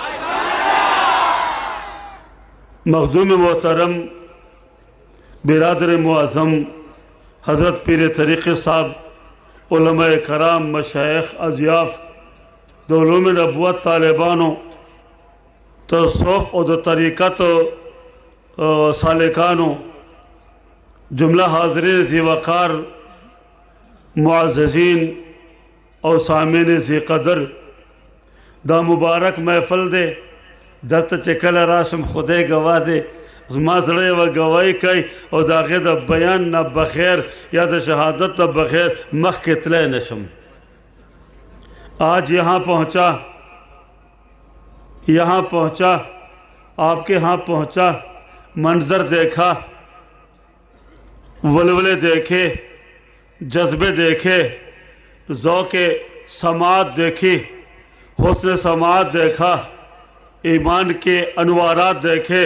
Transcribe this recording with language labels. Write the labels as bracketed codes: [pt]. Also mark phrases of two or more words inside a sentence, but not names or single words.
[ur] مخدوم محترم، برادر معظم، حضرت پیر طریقہ صاحب، علماء کرام، مشائخ، اضیاف، علوم نبوت طالبانوں، تصوف و طریقت سالکانوں، جملہ حاضرین ذی وقار، معززین اور سامعین ذی قدر، [ps] دا مبارک محفل دے دلته چې کله راشم خدای گواه دی زما زړه یوه ګواهي کوي او د هغې د بیان نه بخیر یا د شہادت نه بخیر مخکې تلی نشم۔ [ur] آج یہاں پہنچا آپ کے ہاں پہنچا، منظر دیکھا، ولولے دیکھے، جذبے دیکھے، ذوق سماعت دیکھی، حسن سماعت دیکھا، ایمان کے انوارات دیکھے۔